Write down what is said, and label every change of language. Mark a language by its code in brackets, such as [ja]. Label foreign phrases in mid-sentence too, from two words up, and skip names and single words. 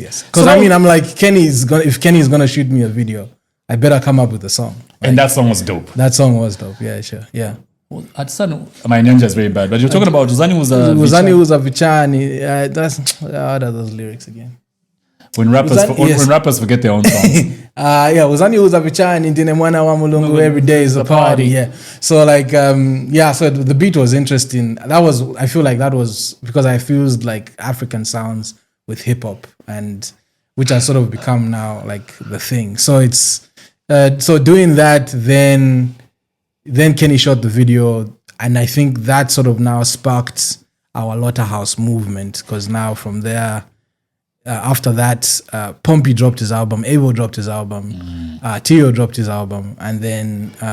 [en] Because I'm like, if Kenny's gonna shoot me a video, I better come up with a song. And that song was dope. That song was dope. Yeah, sure. Yeah. At Sun, my ninja is very bad, but you're talking about Uzani was a [ny] Vichani. [en] That's what are those lyrics again? when rappers yes. when rappers forget their own songs. [ny] Uzani uza vichani ndine mwana wa mulungu, [en] every day is a party. Yeah. So like so the beat was interesting. I feel like that was because I fused like African sounds with hip hop, and which has sort of become now like the thing. So it's so doing that, then Kenny shot the video, and I think that sort of now sparked our Lotta House movement, because now from there, after that, Pompey dropped his album, Abel dropped his album, Tio dropped his album, and then